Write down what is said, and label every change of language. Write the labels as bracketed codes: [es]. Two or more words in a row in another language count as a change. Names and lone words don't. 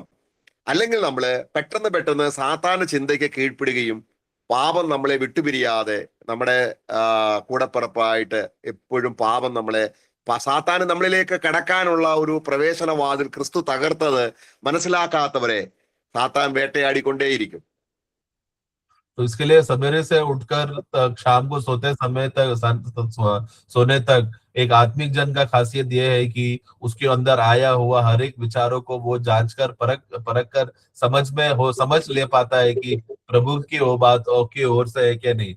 [ml] അല്ലെങ്കിൽ നമ്മള് പെട്ടെന്ന് സാത്താന ചിന്തയ്ക്ക് കീഴ്പ്പെടുകയും പാപം നമ്മളെ വിട്ടുപിരിയാതെ നമ്മുടെ കൂടപ്പിറപ്പായിട്ട് എപ്പോഴും പാപം സാത്താന് നമ്മളിലേക്ക് കടക്കാനുള്ള ഒരു പ്രവേശനവാതിൽ ക്രിസ്തു തകർത്തത് മനസ്സിലാക്കാത്തവരെ സാത്താൻ വേട്ടയാടിക്കൊണ്ടേയിരിക്കും. [hi] तो इसके लिए सवेरे से उठकर शाम को सोते समय तक सोने तक एक आत्मिक जन का खासियत यह है कि उसके अंदर आया हुआ हर एक विचारों को वो जांच कर परख कर समझ ले पाता है कि प्रभु की वो बात की ओर से है क्या नहीं।